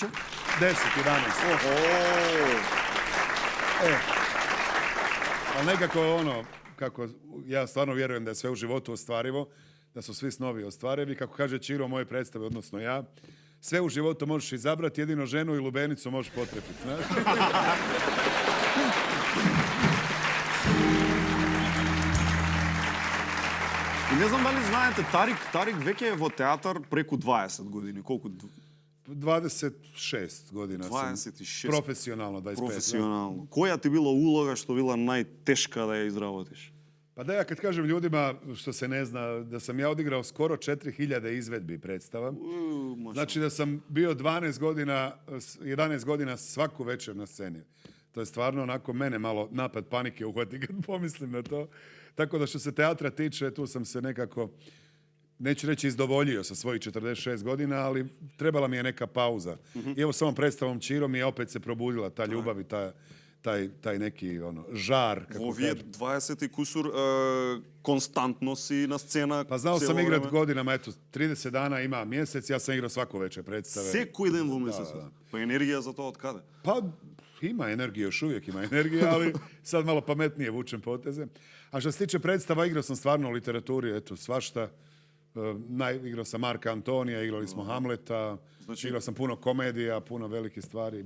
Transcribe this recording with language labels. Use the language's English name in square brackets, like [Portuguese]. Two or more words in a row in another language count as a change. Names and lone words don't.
[Croatian] 10, 11. Ali nekako kako ja stvarno vjerujem da je sve u životu ostvarivo, da su svi snovi ostvarivi. Kako kaže Čiro moje predstave, odnosno ja, sve u životu možeš izabrati, jedino ženu i lubenicu možeš potrepiti. Znaš? [Macedonian] И не знам дали знаете, Тарик веќе е во театар преку 20 години. Колку? [Croatian] 26 godina 26. sam. Profesionalno, 25. Profesionalno. [Macedonian] Која ти била улога што била најтешка да ја изработиш? [Croatian] Pa da ja kad kažem ljudima, što se ne zna, da sam ja odigrao skoro 4000 izvedbi predstava. Znači da sam bio 11 godina svaku večer na sceni. To je stvarno onako mene malo napad panike uhvati kad pomislim na to. Tako da što se teatra tiče, tu sam se nekako, neću reći izdovoljio sa svojih 46 godina, ali trebala mi je neka pauza. I evo s ovom predstavom Čiro mi je opet se probudila ta ljubav i taj neki žar. [Macedonian] Во вие 20 и кусур константно си на сцена. [Croatian] Pa znao sam igrat godinama, eto, 30 dana ima mjesec, ja sam igrao svako večer predstave. [Macedonian] Секој ден во месец. Па енергија за тоа од када? [Croatian] Pa ima energije, još uvijek ima energije, ali sad malo pametnije vučem poteze. A što se tiče predstava, igrao sam stvarno u literaturi, eto, svašta. Igrao sam Marka Antonija, igrali smo Hamleta, igrao sam puno komedija, puno velikih stvari.